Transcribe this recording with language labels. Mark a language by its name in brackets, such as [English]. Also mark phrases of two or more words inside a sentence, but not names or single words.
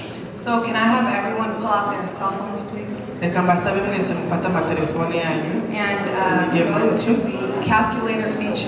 [English] So can I have everyone pull out their cell phones, please? [Kinyarwanda] Reka mbasabe mwese mufate amatelefone yanyu [English] And go to the calculator feature.